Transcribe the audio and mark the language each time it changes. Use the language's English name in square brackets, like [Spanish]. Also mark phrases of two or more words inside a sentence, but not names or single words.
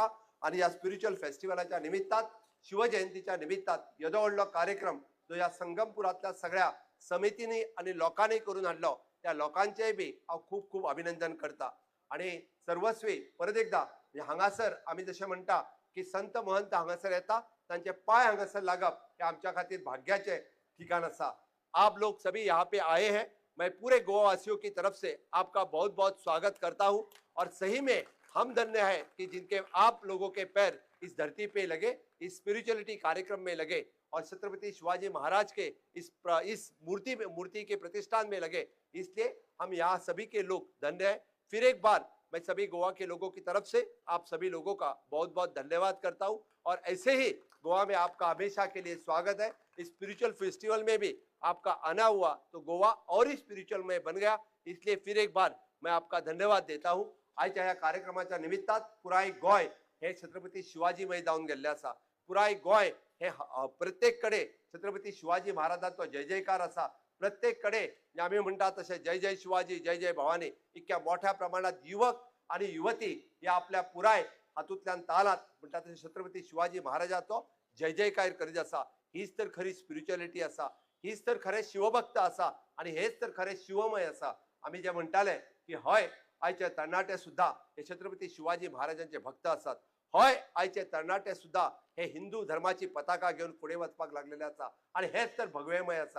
[Konkani] आणि ह्या स्पिरिच्युअल फेस्टिवलाच्या निमित्तान शिवजयंतीच्या निमित्तान येदो व्हडलो कार्यक्रम जो ह्या संगमपुरातल्या सगळ्या समितींनी आणि लोकांनी करून हाडलो त्या लोकांचेय बी हांव खूप खूप अभिनंदन करता. आणि सर्वस्वी परत एकदा हांगासर आम्ही जशें म्हणटा की संत महंत हांगासर येता तांचे पाय हांगासर लागप हे आमच्या खातीर भाग्याचे ठिकाण आसा. [Hindi] आप लोग सभी यहाँ पे आए हैं, मैं पूरे गोवावासियों की तरफ से आपका बहुत बहुत स्वागत करता हूँ और सही में हम धन्य हैं कि जिनके आप लोगों के पैर इस धरती पे लगे, इस स्पिरिचुअलिटी कार्यक्रम में लगे और छत्रपति शिवाजी महाराज के इस मूर्ति के प्रतिष्ठान में लगे, इसलिए हम यहाँ सभी के लोग धन्य हैं. फिर एक बार मैं सभी गोवा के लोगों की तरफ से आप सभी लोगों का बहुत बहुत धन्यवाद करता हूँ और ऐसे ही गोवा में आपका हमेशा के लिए स्वागत है. इस [English] spiritual festival [Hindi] में भी आपका आना हुआ तो गोवा और ही स्पिरिचुअल में बन गया, इसलिए फिर एक बार मैं आपका धन्यवाद देता हूँ. [Konkani] आजच्या ह्या कार्यक्रमाच्या निमित्तान पुराय गोंय हे छत्रपती शिवाजीमय जावन गेल्ले आसा. पुराय गोंय हे प्रत्येक कडे छत्रपती शिवाजी महाराजांचो जय जयकार आसा. प्रत्येक कडे आम्ही म्हणतात तसे जय जय शिवाजी जय जय भवानी इतक्या मोठ्या प्रमाणात युवक आणि युवती या आपल्या पुराय हातूंतल्यान तालात म्हणतात तसे छत्रपती शिवाजी महाराजांचो जय जयकार करीत आसा. हीच तर खरी स्पिरिच्युअलिटी आसा, हीच तर खरे शिवभक्त आसा आणि हेच तर खरे शिवमय आसा. आम्ही जे म्हणटाले की हय आयचे तरणाटे सुद्धा हे छत्रपती शिवाजी महाराजांचे भक्त आसात. हय आयचे तरणाटे सुद्धा हे हिंदू धर्माची पताका घेऊन पुढे वचपाक लागलेले आसा आणि हेच तर भगवेमय आसा.